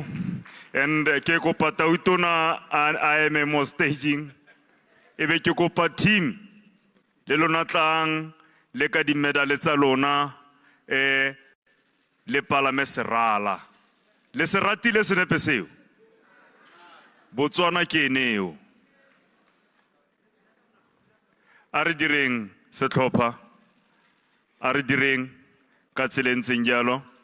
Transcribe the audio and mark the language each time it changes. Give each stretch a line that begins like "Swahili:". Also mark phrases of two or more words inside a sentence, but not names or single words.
Tswana: And ke kopa tautona
English: I am
Tswana: mo staging. Ebe ke kopa team le lona tlang le ka di medal tsa lona le palame serala. Le seratile senepe seo. Botswana ke eneo. A re direng setlhopha. A re direng ka tsela e ntseng jalo.